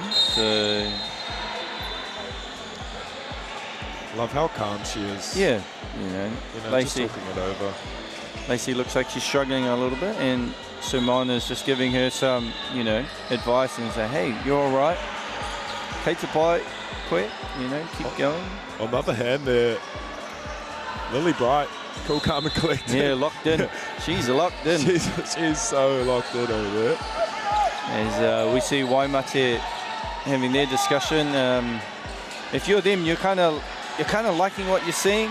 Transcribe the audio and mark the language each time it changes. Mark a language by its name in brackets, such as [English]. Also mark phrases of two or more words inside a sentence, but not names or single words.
[English] So love how calm she is. Yeah, you know Lacey, just talking it over. Lacey looks like she's struggling a little bit, and Simon is just giving her some, you know, advice and say, hey, you're all right. [Māori] Kei te pai, koe, [English] you know, keep going. On the other hand, there, Lily Bright, cool, calm and collected. Yeah, locked in. She's locked in. She's so locked in over there. As we see Waimate having their discussion. If you're them, you're kind of liking what you're seeing.